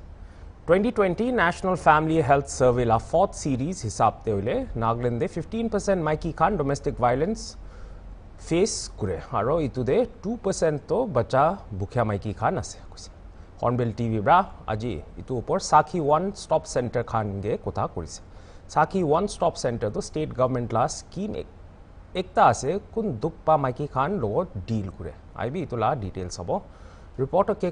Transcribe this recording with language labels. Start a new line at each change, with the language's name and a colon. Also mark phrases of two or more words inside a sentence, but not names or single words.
Naga Pidgin: 2020 National Family Health Survey la
English: 4th series
Naga Pidgin: hisab te hoile Nagaland de 15% maiki khan
English: domestic violence face
Naga Pidgin: kure aro itu de 2% to bacha bukhya maiki khan ase koise. Hornbilltv bra aji itu upor Sakhi One Stop Center khan ge kotha korise. Sakhi One Stop Center to
English: state government
Naga Pidgin: la scheme ekta ase kun dukpa maiki khan logot deal kure. Aibi itu la details hobo. Reporter K.